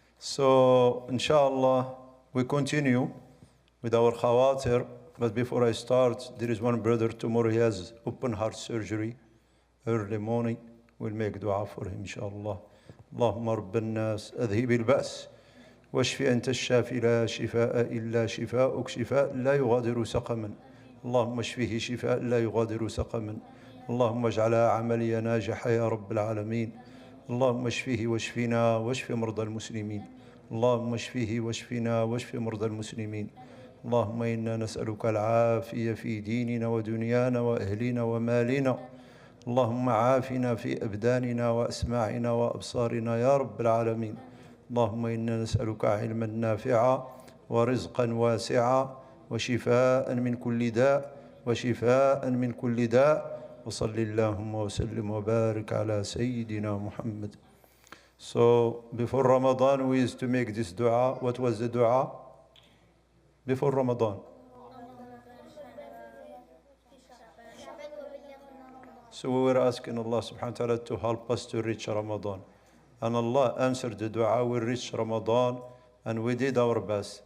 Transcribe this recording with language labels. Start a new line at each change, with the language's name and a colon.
English: So, inshallah, we continue with our khawatir. But before I start, there is one brother tomorrow, he has open heart surgery. Early morning, we'll make dua for him, inshallah.
Arabic: اللهم رب الناس أذهب البأس واشف أنت الشافي لا شفاء إلا شفاءك شفاء لا يغادر سقما اللهم اشفه شفاء لا يغادر سقما اللهم اجعلها عملية ناجحة يا رب العالمين اللهم اشفه واشفنا واشف مرضى المسلمين اللهم اشفه واشفنا واشف مرضى المسلمين اللهم إنا نسألك العافية في ديننا ودنيانا وأهلنا ومالنا اللهم عافنا في أبداننا وأسماعنا وأبصارنا يا رب العالمين اللهم إنا نسألك علما نافعا ورزقا واسعا وشفاء من كل داء وشفاء من كل داء وصل اللهم وسلم وبارك على سيدنا محمد.
English: So before Ramadan we used to make this dua. What was the dua before Ramadan? So we were asking Allah subhanahu wa ta'ala to help us to reach Ramadan. And Allah answered the dua, we reached Ramadan, and we did our best.